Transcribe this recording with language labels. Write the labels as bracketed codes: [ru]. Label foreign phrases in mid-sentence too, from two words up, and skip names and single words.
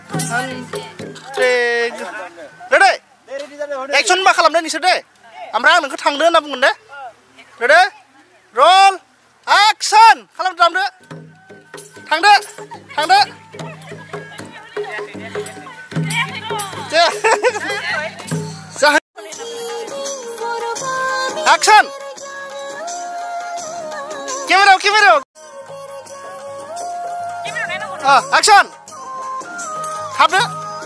[en] Ready? Action [brx] मा खालामदो नोंसोर दे ओमफ्राय आं नोंखौ थांदो होनना बुंगोन दे Ready? [en] Roll action [brx] खालामदो थांदो [en] Action Camera Action Habdo